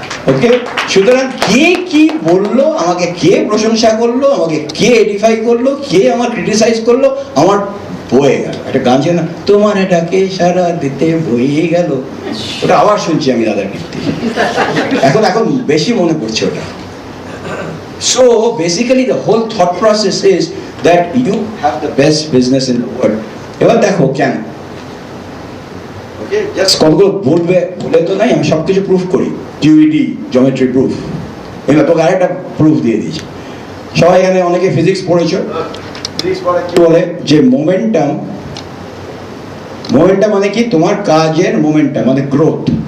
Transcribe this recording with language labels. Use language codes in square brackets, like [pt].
[bn] ওকে, সুতরাং কে কি বললো, আমাকে কে প্রশংসা করলো, আমাকে কে এডিফাই করলো, কে আমার ক্রিটিসাইজ করলো, আমার বয়ে গেল। একটা গান ছিল না, তোমার এটাকে সারা দিতে বয়ে গেল, ওটা আবার শুনছি আমি দাদার কীর্তি, এখন এখন বেশি মনে পড়ছে ওটা। [en] So basically the whole thought process is that you have the best business in the world. [bn] এবার দেখো কেন, জাস্ট কতগুলো বলবে বলে তো নাই, আমি সব কিছু প্রুফ করি, টিউইডি জমেট্রি প্রুফ। এবার তোকে আরেকটা প্রুফ দিয়ে দিচ্ছি। সবাই এখানে অনেকে ফিজিক্স পড়েছো, ফিজিক্স পড়ে কি বলে যে মোমেন্টাম, মোমেন্টাম মানে কি, তোমার কাজের মোমেন্টাম মানে গ্রোথ।